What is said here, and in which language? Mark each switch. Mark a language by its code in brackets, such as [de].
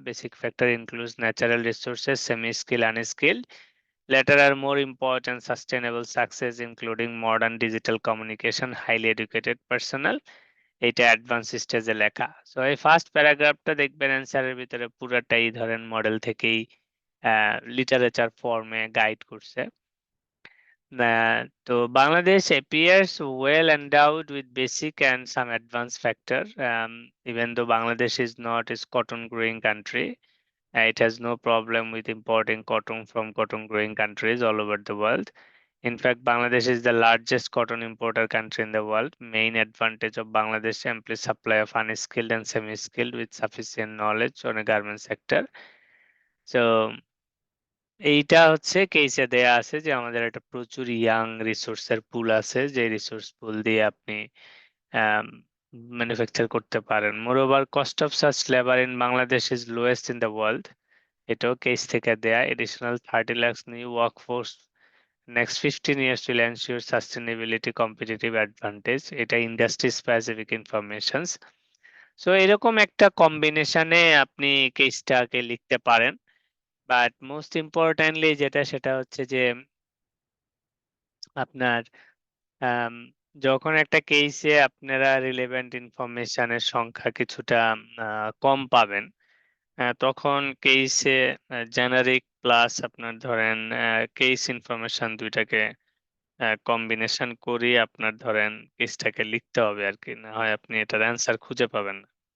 [en] Basic factor includes natural resources, semi-skilled, unskilled. Latter are more important sustainable success including modern digital communication, highly educated personnel. [bn] এটা advance স্টেজে লেখা। So এই first প্যারাগ্রাফটা দেখবেন অ্যান্সারের ভিতরে পুরাটাই ধরেন মডেল থেকেই লিটারেচার ফর্মে গাইড করছে। [en] তো Bangladesh appears well endowed with basic and some advanced factor. Even though Bangladesh is not a cotton growing country, it has no problem with importing cotton from cotton growing countries all over the world. In fact, Bangladesh is the largest cotton importer country in the world. Main advantage of Bangladesh ample supply of unskilled and semi-skilled with sufficient knowledge on a garment sector. [bn] So এইটা হচ্ছে কেসে দেয়া আছে যে আমাদের একটা প্রচুর young রিসোর্সের পুল আছে, যে রিসোর্স পুল দিয়ে আপনি ম্যানুফ্যাকচার করতে পারেন। [en] Moreover cost of such labour in Bangladesh is lowest in the world. [bn] এটাও কেস থেকে দেয়া। [en] Additional 30 lakhs new workforce next 15 years will ensure sustainability competitive advantage. [bn] এটা ইন্ডাস্ট্রি স্পেসিফিক ইনফরমেশনস। সো এরকম একটা কম্বিনেশনে আপনি কেসটাকে লিখতে পারেন। বাট মোস্ট ইম্পর্টেন্টলি যেটা সেটা হচ্ছে যে আপনার যখন একটা কেসে আপনারা রিলেভেন্ট ইনফরমেশনের সংখ্যা কিছুটা কম পাবেন, তখন কেসে জেনারিক প্লাস আপনার ধরেন কেস ইনফরমেশন দুইটাকে কম্বিনেশন করে আপনার ধরেন কেসটাকে লিখতে হবে আর কি, না হয় আপনি এটার অ্যান্সার খুঁজে পাবেন না।